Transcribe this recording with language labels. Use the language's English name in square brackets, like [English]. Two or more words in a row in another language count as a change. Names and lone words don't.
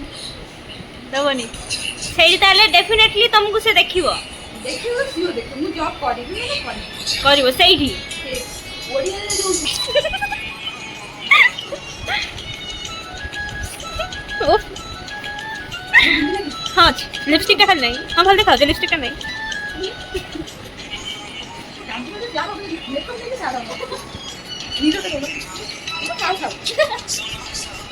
[Odia] ଦବନି ସେଇଠି ତାହେଲେ ଡେଫିନେଟଲି ତମକୁ ସେ ଦେଖିବ। ଦେଖିବ ସିଓ ଦେଖିବ ମୁଁ ଜବ୍ କରିବି ମାନେ କରିବି କରିବ ସେଇଠି। ଓଡ଼ିଆରେ ଯୋଉ ଓଃ। ହଁ ଅଛି [Bangla] লিপস্টিকটা খালি নাই। [Odia] ହଁ ଭଲ ଦେଖାଉଛି [Bangla] লিপস্টিকটা নাই। [Odia] କାନ୍ଦିଲେ ଯାହା ହବ ମେକଅପ୍ ନେଇକି ଛାଡ଼ ନିଜଟା ଖାଉ ଖାଉ